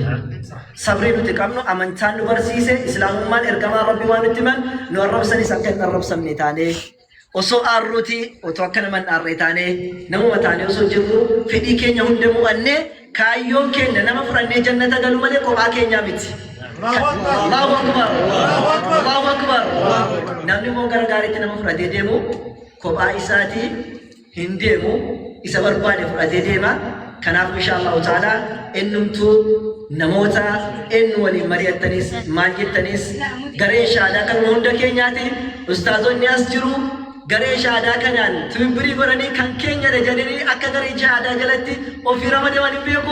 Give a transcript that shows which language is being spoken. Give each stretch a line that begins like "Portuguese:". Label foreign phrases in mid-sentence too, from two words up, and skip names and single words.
Oromo: Sabrii nuti qabnu amantaan nu barsiise islaamummaan ergamaa rabbi waan nutti himan nu arrabsanis akka hin arrabsamne taanee osoo aarruuti otoo akka nama hin aarree taanee namuma taanee osoo jirru fedhii keenya hunda mu'annee kaayyoon keenya nama fudhannee jannata galu malee kophaa keenyaa miti.
Arabic: الله أكبر. الله أكبر.
Oromo: Namni moo gargaaritti nama fudhatee deemu kophaa isaatii hin deemu isa barbaade fudhatee deema. Kanaaf
Arabic: إن شاء الله تعالى
Oromo: ennumtuu namoota ennu waliin mari'attanis maal jettanis garee shaadaa kan hunda keenyaati ustaazonni as jiru garee shaadaa kanaan timbirii godhanii kan keenya jedhanii akka garee shaadaa jalatti ofii ramadaman hin beeku.